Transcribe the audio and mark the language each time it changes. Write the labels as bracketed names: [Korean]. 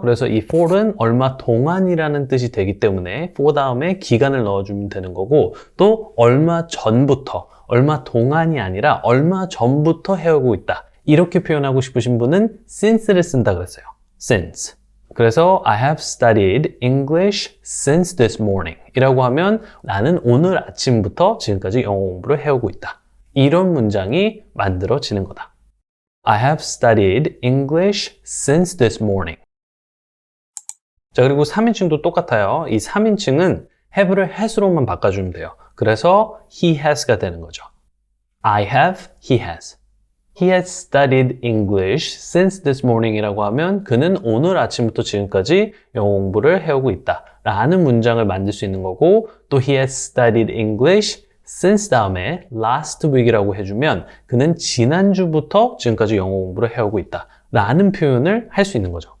[Korean] 그래서 이 for는 얼마 동안이라는 뜻이 되기 때문에 for 다음에 기간을 넣어주면 되는 거고 또 얼마 전부터 얼마 동안이 아니라 얼마 전부터 해오고 있다. 이렇게 표현하고 싶으신 분은 since를 쓴다 그랬어요. since. 그래서 [English] I have studied English since this morning [Korean] 이라고 하면 나는 오늘 아침부터 지금까지 영어 공부를 해오고 있다. 이런 문장이 만들어지는 거다. [English] I have studied English since this morning. [Korean] 자, 그리고 3인칭도 똑같아요. 이 3인칭은 have를 has로만 바꿔주면 돼요. 그래서 he has가 되는 거죠. [English] I have, he has. He has studied English since this morning [Korean] 이라고 하면 그는 오늘 아침부터 지금까지 영어 공부를 해오고 있다 라는 문장을 만들 수 있는 거고 또 [English] he has studied English since [Korean] 다음에 [English] last week [Korean] 이라고 해주면 그는 지난주부터 지금까지 영어 공부를 해오고 있다 라는 표현을 할 수 있는 거죠.